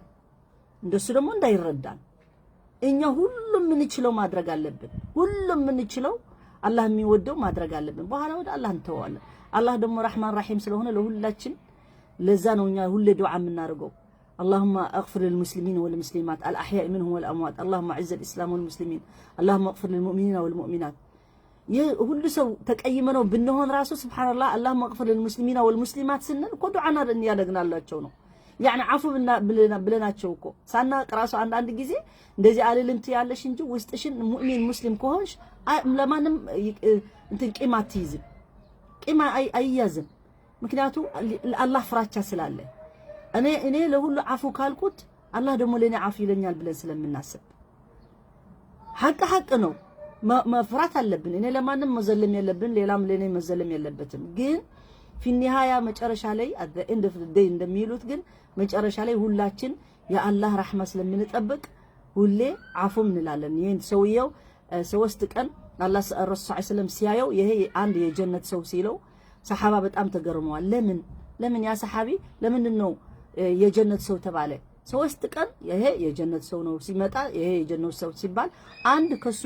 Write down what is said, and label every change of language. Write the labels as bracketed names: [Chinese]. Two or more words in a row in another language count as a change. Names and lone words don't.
[Amharic] እንደሱ ደግሞ እንዳይረዳን እኛ ሁሉም ምን ይችላል ማድረግ አለብን ሁሉም ምን ይችላል አላህ የሚወደው ማድረግ አለብን በኋላ ወደ አላህ እንተዋለን አላህ ደግሞ [Arabic] رحمن رحيم [Amharic] ስለሆነ ለሁላችን ለዛ ነው እኛ ሁሌ ዱዓ የምናደርገው [Arabic] اللهم اغفر للمسلمين والمسلمات الاحياء منهم والاموات اللهم اعز الاسلام والمسلمين اللهم اغفر للمؤمنين والمؤمنات [Amharic] ሁሉ ሰው ተቀይመነው ብንሆን ራሱ ሱብሃንአላህ [Arabic] اللهم اغفر للمسلمين والمسلمات [Amharic] ስንል እኮ ዱዓና ያደግናላቸው ነው [Arabic] يعني عفو [Amharic] ብለናቸው እኮ ሳናቅ ራሱ አንድ ጊዜ እንደዚህ አልልምት ያለሽ እንጂ ውስጥሽን ሙእሚን ሙስሊም ከሆንሽ ለማንም እንትን ቂማ አትይዝም ቂማ አይያዝም ምክንያቱም አላህ ፍራቻ ስላለ እኔ ለሁሉ አፉ ካልኩት አላህ ደግሞ ለኔ አፉ ይለኛል ብለን ስለምናስብ ሐቅ ነው መፍራት አለብን እኔ ለማንም መዘለም የለብን ሌላም ለኔ መዘለም የለበትም ግን [Arabic] في النهاية [Amharic] መጨረሻ ላይ [English] at the end of the day [Amharic] እንደሚሉት ግን መጨረሻ ላይ ሁላችን የአላህ ረህማ ስለምንጠብቅ ሁሌ አፉም እንላለን ይሄን ሰውየው ሶስት ቀን አላህ ረሱል ሰለም ሲያየው ይሄ አንድ የጀነት ሰው ሲለው ሰሃባ በጣም ተገርመዋል ለምን ያ ሰሃቢ ለምንድነው የጀነት ሰው ተባለ ሶስት ቀን ይሄ የጀነት ሰው ነው ሲመጣ ይሄ የጀነት ሰው ሲባል አንድ ከሱ